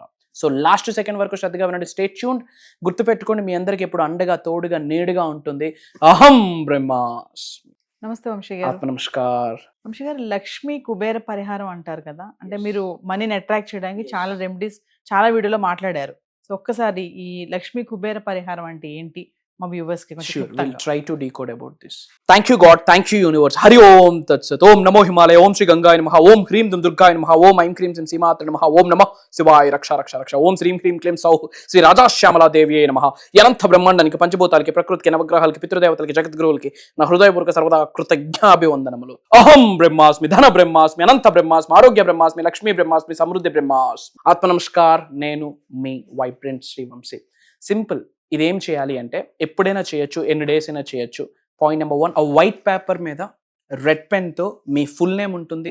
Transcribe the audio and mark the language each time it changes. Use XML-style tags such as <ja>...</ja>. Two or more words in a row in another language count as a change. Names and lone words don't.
<en>so last second</en> <te>వరకు శ్రద్ధగా వినండి,</te> <en>stay tuned.</en> <te>గుర్తుపెట్టుకోండి, మీ అందరికి ఎప్పుడు అండగా, తోడుగా, నీడుగా ఉంటుంది</te> <sa>अहं ब्रह्मास्मि.</sa> <te>నమస్తే వంశీ గారు. ఆత్మ నమస్కార్. వంశీ గారు, లక్ష్మీ కుబేర పరిహారం అంటారు కదా, అంటే మీరు</te> <en>moneyని attract</en> <te>చేయడానికి చాలా రెమెడీస్ చాలా వీడియోలో మాట్లాడారు. సో ఒక్కసారి ఈ లక్ష్మీ కుబేర పరిహారం అంటే ఏంటి మా వ్యూవర్స్ కి?</te> <en>Sure, we'll try to decode about this. Thank you God, thank you universe.</en> <sa>हरि ॐ तत् सत्. ॐ नमो हिमालय, ॐ श्री गङ्गाय नमः, ॐ ह्रीं दुं दुर्गाय नमः, ॐ ऐं क्रीं सिं सिमात्र नमः, ॐ नमः शिवाय रक्ष रक्ष रक्ष, ॐ श्रीं क्रीं क्लीं सौः श्री राज श्यामला देव्यै नमः.</sa> <te>యనంత బ్రహ్మాండానికి, పంచభూతాలకి, ప్రకృతికి, నవగ్రహాలకి, పితృదేవతలకి, జగద్గురులకి, నా హృదయపూర్వక సర్వదా కృతజ్ఞాభివందనములు.</te> <sa>अहं ब्रह्मास्मि, धन ब्रह्मास्मि, अनन्त ब्रह्मास्मि, आरोग्य ब्रह्मास्मि, लक्ष्मी ब्रह्मास्मि, समृद्धि ब्रह्मास्मि.</sa> <te>ఆత్మ నమస్కార్. నేను మీ వైబ్రెంట్ శ్రీవంశీ. సింపుల్. ఇదేం చేయాలి అంటే ఎప్పుడైనా చేయొచ్చు, ఎన్ని డేస్ అయినా చేయొచ్చు.</te> <en>point number</en> <te>1, ఆ</te> <en>white paper</en> <te>మీద</te> <en>red penతో</en> <te>మీ</te> <en>full name</en> <te>ఉంటుంది.</te>